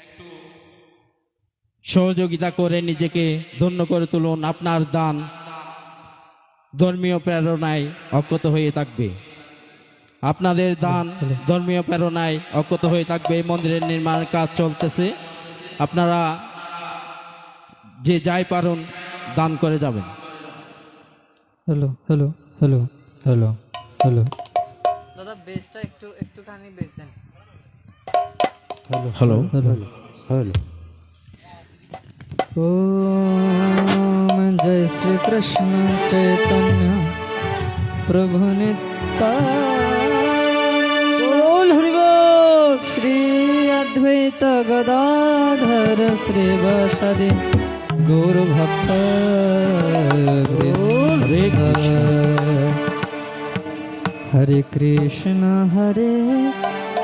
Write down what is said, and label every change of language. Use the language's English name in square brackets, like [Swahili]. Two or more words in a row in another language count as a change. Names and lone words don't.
[Bangla] সহযোগিতা করে নিজেকে ধন্য করে তুলুন আপনার দান ধর্মীয় প্রেরণায় অক্ষত হয়ে থাকবে আপনাদের দান ধর্মীয় প্রেরণায় অক্ষত হয়ে থাকবে মন্দিরের নির্মাণের কাজ চলতেছে আপনারা যে যাই পারুন দান করে যাবেন হ্যালো হ্যালো হ্যালো হ্যালো হ্যালো দাদা বেসটা একটুখানি বেস দেন হ্যালো হ্যালো হ্যালো [Sanskrit] ओम जय श्री कृष्ण चैतन्य प्रभु नित्यानंद श्री अद्वैत गदाधर श्रीवासदि गौर भक्त हरे कृष्ण हरे